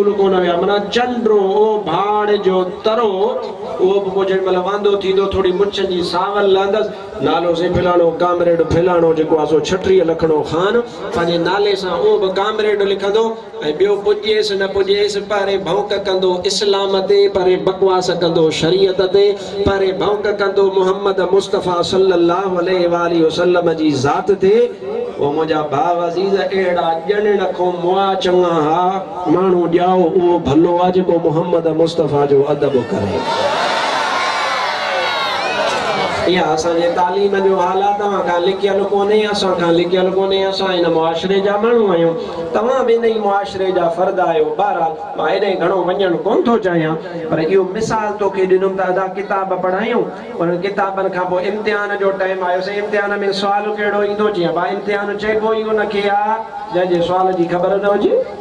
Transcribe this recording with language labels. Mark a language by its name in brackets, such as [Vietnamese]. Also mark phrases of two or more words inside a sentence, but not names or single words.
[Sindhi] कोन विया माना चंडो भाड़ जो तरो उहो बि पोइ जेॾी महिल वांदो थींदो थोरी मुछनि जी सावल लहंदसि नालो से फिलाणो कामरेड फिलाणो जेको आहे सो 36 लखणो ख़ान पंहिंजे नाले सां उहो बि कामरेड लिखंदो ऐं ॿियो पुॼेसि न पुॼेसि परे भौंक कंदो इस्लाम ते परे बकवास कंदो शरीयत ते परे भौंक कंदो मुहम्मद मुस्तफ़ा [Arabic] صلى الله عليه وسلم [Sindhi] जी ज़ात ते उहो मुंहिंजा भाउ अज़ीज़ अहिड़ा ॼण खो मुआ चङा हा माण्हू ॼाओ उहो भलो आहे जेको मुहम्मद मुस्तफ़ा जो अदब करे इहा असांजे तालीम जो हाल आहे तव्हां खां लिखियल कोन्हे असां खां लिखियल कोन्हे असां हिन मुआशिरे जा माण्हू आहियूं तव्हां बि इन ई मुआशिरे जा फ़र्द आहियो बहरहाल मां हेॾे घणो वञणु कोन थो चाहियां पर इहो मिसाल तोखे ॾिनुमि त अदा किताब पढ़ायूं उन्हनि किताबनि खां पोइ इम्तिहान जो टाइम आयो से इम्तिहान में सुवाल कहिड़ो ईंदो जीअं भाई इम्तिहान चइबो ई उनखे आहे जंहिंजे सुवाल जी ख़बर न हुजे